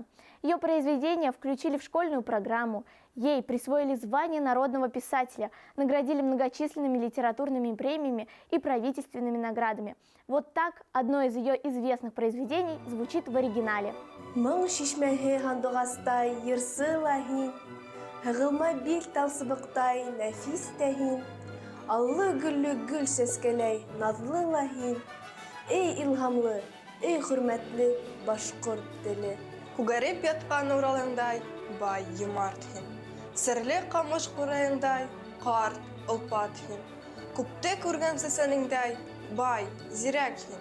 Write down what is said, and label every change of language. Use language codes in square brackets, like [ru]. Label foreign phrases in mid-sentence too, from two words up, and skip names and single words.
[ru] Ее произведения включили в школьную программу, ей присвоили звание народного писателя, наградили многочисленными литературными премиями и правительственными наградами. Вот так одно из ее известных произведений звучит в оригинале. [ba] Аллы гүлле гүл сәскәләй, наҙлы ла һин. Эй илһамлы, эй хөрмәтле башҡорт теле. Күгәреп ятҡан Уралыңдай, бай йомарт һин. Серле ҡамыш ҡурайыңдай, ҡарт, олпат һин. Күпте күргән сәсәнеңдәй, бай, зирәк һин.